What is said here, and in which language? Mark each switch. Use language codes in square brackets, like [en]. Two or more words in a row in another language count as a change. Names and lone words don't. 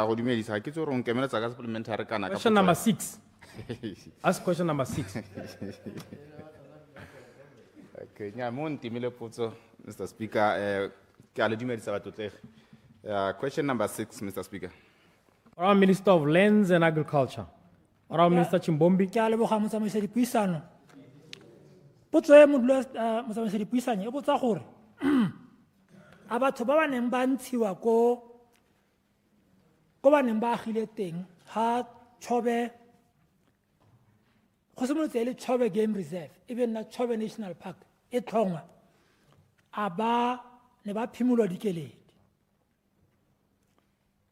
[en] Question number 6. Ask question number 6. Okay, Mr. Speaker, question number 6, Mr. Speaker. Honorable Minister of Lands and Agriculture. Honorable Minister Chimbombi. [tn] Potso e motsamaisi puisano e botsa gore a batho ba ba neng ba ntshiwa ko ba neng ba agile teng ha Chobe go simolotse le Chobe Game Reserve even na Chobe National Park e tlhongwa a ba ne ba phimolwa dikeledi